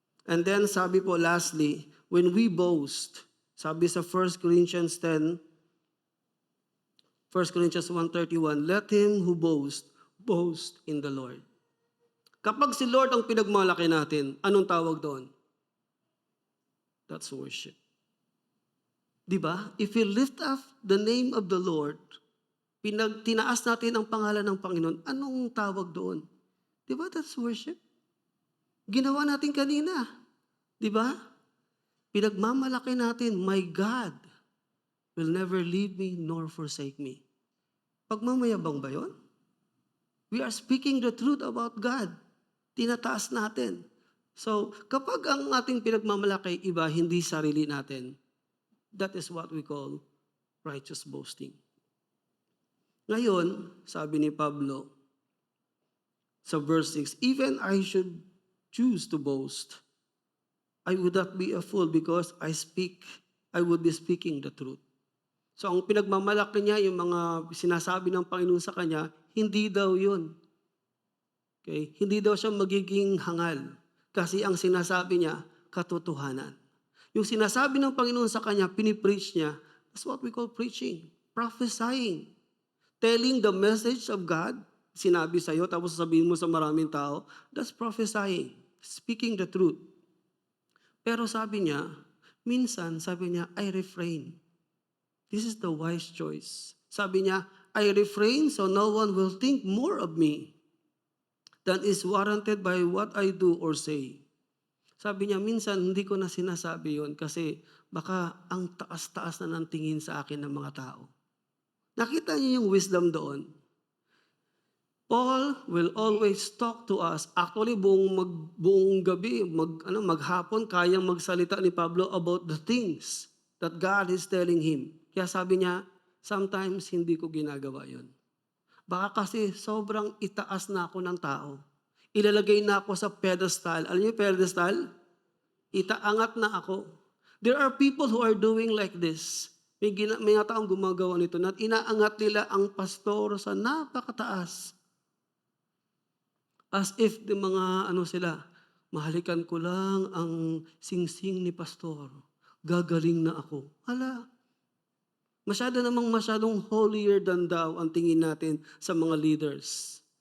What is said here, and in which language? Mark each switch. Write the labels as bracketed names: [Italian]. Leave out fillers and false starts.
[English] And then, sabi po lastly, when we boast, sabi sa 1 Corinthians 10, 1 Corinthians 1:31, let him who boast, boast in the Lord. [Filipino] Kapag si Lord ang pinagmalaki natin, anong tawag doon? [English] That's worship. Diba? If we lift up the name of the Lord, [Filipino] tinaas natin ang pangalan ng Panginoon, anong tawag doon? [English] Diba? That's worship. [Filipino] Ginawa natin kanina. Diba? Pinagmamalaki natin, [English] my God will never leave me nor forsake me. [Filipino] Pagmamayabang ba yun? [English] We are speaking the truth about God. [Filipino] Tinataas natin. So, kapag ang ating pinagmamalaki iba, hindi sarili natin, [English] that is what we call righteous boasting. [Filipino] Ngayon, sabi ni Pablo sa verse 6, [English] even I should choose to boast, I would not be a fool because I would be speaking the truth. [Filipino] So ang pinagmamalaki niya, yung mga sinasabi ng Panginoon sa kanya, hindi daw yun. Okay? Hindi daw siya magiging hangal. Kasi ang sinasabi niya, katotohanan. Yung sinasabi ng Panginoon sa kanya, pinipreach niya, [English] that's what we call preaching. Prophesying. Telling the message of God, [Filipino] sinabi sa'yo, tapos sabihin mo sa maraming tao, [English] that's prophesying. Speaking the truth. [Filipino] Pero sabi niya, minsan, sabi niya, [English] I refrain. This is the wise choice. Sabi niya, I refrain so no one will think more of me than is warranted by what I do or say. [Filipino] Sabi niya, minsan hindi ko na sinasabi yon kasi baka ang taas-taas na ng tingin sa akin ng mga tao. Nakita niyo yung wisdom doon. [English] Paul will always talk to us. [Filipino] Actually, buong gabi, maghapon, kayang magsalita ni Pablo [English] about the things that God is telling him. [Filipino] Kaya sabi niya, sometimes hindi ko ginagawa yon. Baka kasi sobrang itaas na ako ng tao. Ilalagay na ako sa pedestal. Alam niyo yung pedestal? Itaangat na ako. [English] There are people who are doing like this. [Filipino] May mga taong gumagawa nito na inaangat nila ang pastor sa napakataas. As if the mga sila, mahalikan ko lang ang singsing ni pastor. Gagaling na ako. Hala. Masyadong [English] holier than thou [Filipino] ang tingin natin sa mga leaders.